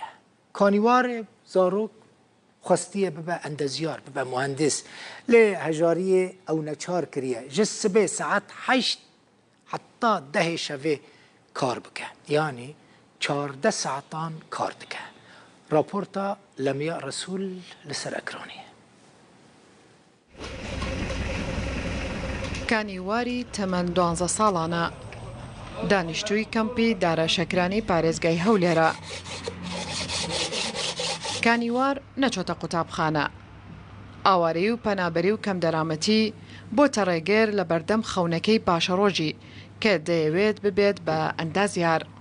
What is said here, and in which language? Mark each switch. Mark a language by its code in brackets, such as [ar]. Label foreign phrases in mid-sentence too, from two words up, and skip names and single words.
[ku] کانیوار زاروک خواستیه ببه اندازیار ببه مهندس لی هجاریه او نچار کریه جسبه ساعت 8 حتی 10 شوه کار بکه یعنی 14 ساعتان کار دکه راپورتا لمیا رسول لسر اکرانیه [ckb] کانیواری تەمەن 12 ساڵانە دانیشتووی کەمپی دارەشەکرانی پارێزگای هەولێرە کانیوار نەچۆتە قوتابخانە ئاوارەی و پەنابەری و کەم دەرامەتی بۆتە ڕێگەر لە بەردەم خەونەکەی پاشەڕۆژی کە دەیەوێت ببێت بە ئەندازیار